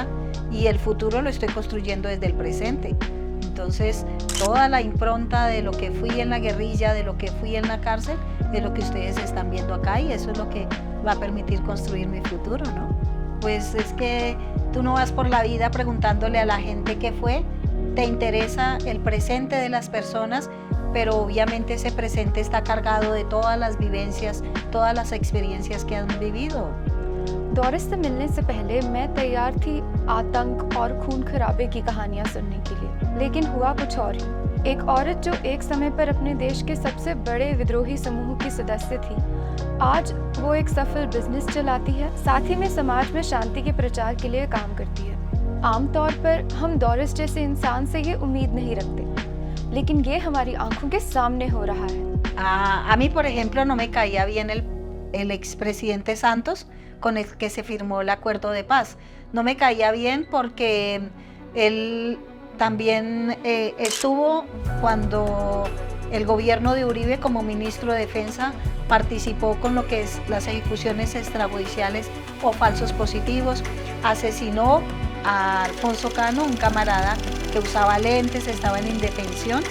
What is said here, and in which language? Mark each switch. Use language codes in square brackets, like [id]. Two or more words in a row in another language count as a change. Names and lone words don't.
[es] Y el futuro lo estoy construyendo desde el presente. Entonces, toda la impronta de lo que fui en la guerrilla, de lo que fui en la cárcel, es lo que ustedes están viendo acá, y eso es lo que va a permitir construir mi futuro, ¿no? Pues es que tú no vas por la vida preguntándole a la gente qué fue. Te interesa el presente de las personas, pero obviamente ese presente está cargado de todas las vivencias, todas las experiencias que han vivido. [hi] डोरिस से मिलने से पहले मैं तैयार थी आतंक और खून खराबे की कहानियां सुनने के लिए, लेकिन हुआ कुछ और ही। एक औरत जो एक समय पर अपने देश के सबसे बड़े विद्रोही समूह की सदस्य थी, आज वो एक सफल बिजनेस चलाती है, साथ ही में समाज में शांति के प्रचार के लिए काम करती है। आमतौर पर हम डोरिस जैसे इंसान से ये उम्मीद नहीं रखते, लेकिन ये हमारी आंखों के सामने हो रहा है। [es] A mí, por ejemplo, no me caía bien el expresidente Santos, con el que se firmó el acuerdo de paz. No me caía bien porque él también estuvo cuando el gobierno de Uribe, como ministro de Defensa, participó con lo que es las ejecuciones extrajudiciales o falsos positivos, asesinó a Alfonso Cano, un camarada que usaba lentes, estaba en indefensión,